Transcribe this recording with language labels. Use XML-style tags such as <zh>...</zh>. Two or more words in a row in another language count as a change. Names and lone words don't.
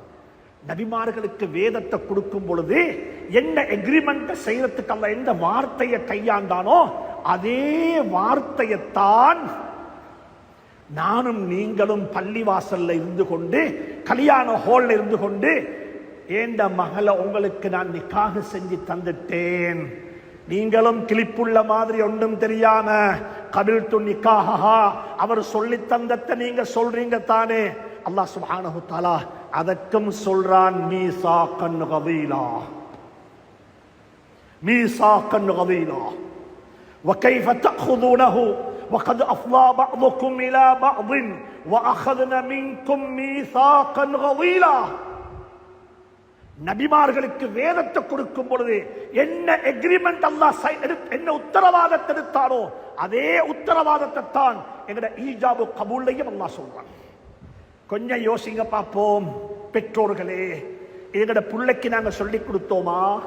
<ta>நபிமார்களுக்கு வேதத்தை கொடுக்கும் பொழுது என்ன எக்ரிமெண்ட் செய்யறதுக்கு அல்ல எந்த வார்த்தையை கையாண்டானோ அதே வார்த்தையைத்தான் நானும் நீங்களும் பள்ளிவாசல்ல இருந்து கொண்டு கல்யாண ஹால்ல இருந்து கொண்டு ஏண்ட மகளை உங்களுக்கு நான் நிக்காஹ் செஞ்சு தந்துட்டேன், நீங்களும் கிளிப்புள்ள மாதிரி ஒன்றும் தெரியாம</ta> <ar>قبلت نكاحها</ar> <ta>அவர் சொல்லி தந்தத்தை நீங்க சொல்றீங்க தானே.</ta> <ar>الله سبحانه وتعالى</ar> <ta>அதற்கும் சொல்றான்,</ta> <ar>ميثاقا غليظا، ميثاقا غليظا وكيف تأخذونه وقد أفضى بعضكم إلى بعض وأخذنا منكم ميثاقا غليظا.</ar> <ta>நபிமார்களுக்கு வேதத்தை கொடுக்கும் பொழுது என்ன எக்ரிமெண்ட் அல்லாஹ் என்ன உத்தரவாதத்தை எடுத்தாரோ அதே உத்தரவாதத்தை தான் எங்கட ஈஜாபு கபூல்லையும் அல்லாஹ் சொல்றான். கொஞ்சம் யோசிங்க பார்ப்போம் பெற்றோர்களே, எங்கட பிள்ளைக்கு நாங்க சொல்லி கொடுத்தோமா?</ta>